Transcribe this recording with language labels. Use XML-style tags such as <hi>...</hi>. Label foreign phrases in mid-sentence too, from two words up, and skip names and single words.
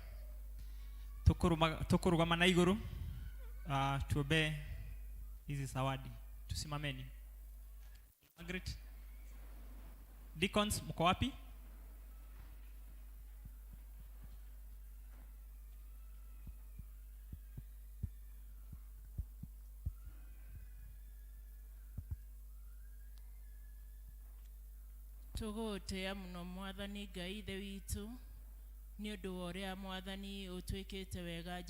<ki>Tukurugama na iguru</ki> <sw>tuombe hizi zawadi. Tusimameni. Margaret, Deacons mko wapi?</sw> <ki>Tugotea muno Mwathani Ngai ithe witu ni undu wa uria Mwathani utwikite wega.</ki>